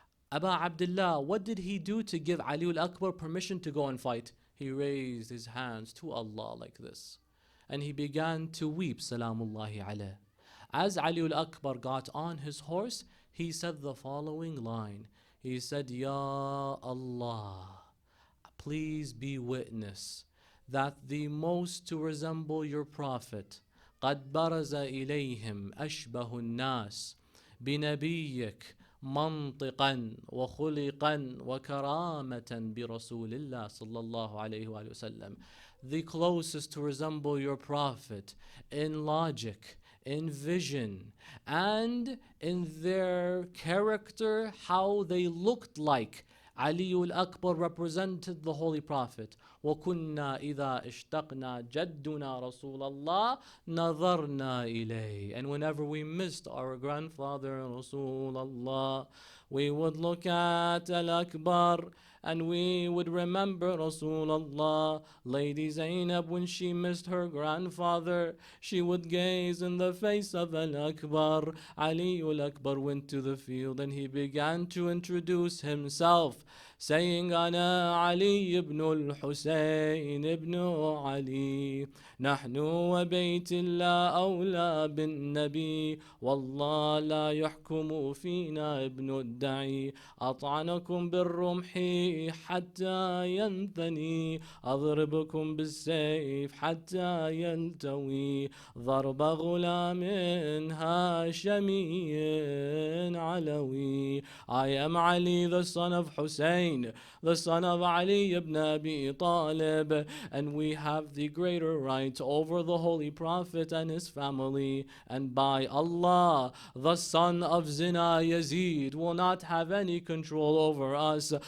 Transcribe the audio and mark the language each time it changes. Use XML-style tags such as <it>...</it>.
<en>Abu Abdullah, what did he do to give Ali al-Akbar permission to go and fight? He raised his hands to Allah like this. And he began to weep, Salamullahi alayh. As Ali al-Akbar got on his horse, he said the following line. He said, Ya Allah, please be witness that the most to resemble your Prophet,</en> <ar>قد برز إليهم أشبه الناس بنبيك منطقا وخلقا وكرامة برسول الله صلى الله عليه وآله وسلم.</ar> <en>The closest to resemble your Prophet in logic, in vision, and in their character, how they looked like. Ali al-Akbar represented the Holy Prophet.</en> <ar>وَكُنَّا إِذَا اشْتَقْنَا جَدُّنَا رَسُولَ اللَّهِ نَظَرْنَا إِلَيْهِ.</ar> <en>And whenever we missed our grandfather Rasulullah, we would look at Al-Akbar and we would remember Rasulullah. Lady Zainab, when she missed her grandfather, she would gaze in the face of Al-Akbar. Ali al-Akbar went to the field and he began to introduce himself, saying,</en> <ar>أنا علي بن الحسين ابن علي نحن وبيت الله أولى بالنبي والله لا يحكم فينا ابن الدعي أطعنكم بالرمح حتى ينثني أضربكم بالسيف حتى يلتوي ضرب غلام هاشمي علوي.</ar> <en>I am Ali, the son of Hussein, the son of Ali ibn Abi Talib, and we have the greater right over the Holy Prophet and his family. And by Allah, the son of Zina Yazid will not have any control over us.</en>